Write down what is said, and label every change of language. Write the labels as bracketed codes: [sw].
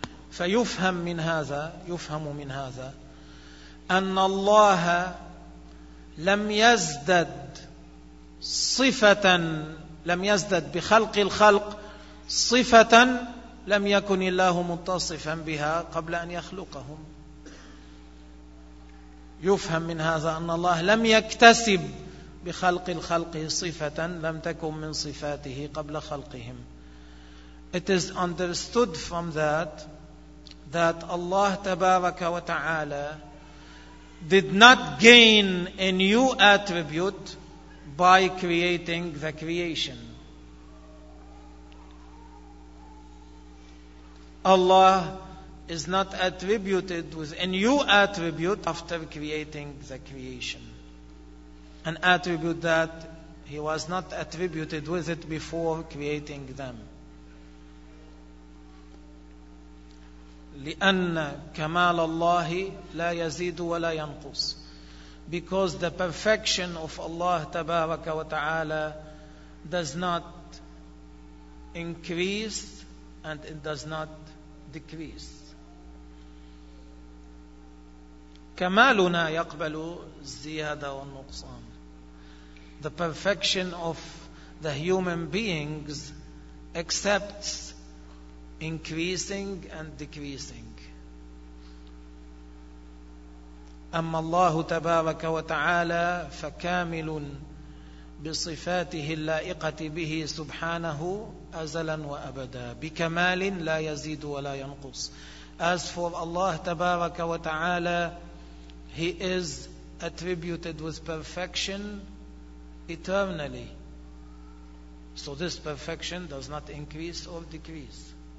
[ar] فيفهم من هذا يفهم من هذا أن الله لم يزدد صفة لم يزدد بخلق الخلق صفة لم يكن الله متصفا بها قبل أن يخلقهم. يفهم من هذا أن الله لم يكتسب بخلق الخلق صفة لم تكن من صفاته قبل خلقهم. [en] It is understood from that that Allah [ar] تبارك وتعالى [en] did not gain a new attribute by creating the creation. Allah is not attributed with a new attribute after creating the creation. An attribute that he was not attributed with it before creating them. [ar] لأن كمال الله لا يزيد ولا ينقص. [en] Because the perfection of Allah [ar] تبارك وتعالى [en] does not increase and it does not decrease. [ar] كمالنا يقبل الزيادة والنقصان. [en] The perfection of the human beings accepts increasing and decreasing. [ar] أما الله تبارك وتعالى فكامل بصفاته اللائقة به سبحانه أزلا وأبدا بكمال لا يزيد ولا ينقص. [en] As for Allah [ar] تبارك وتعالى, [en] He is attributed with perfection eternally. So this perfection does not increase or decrease.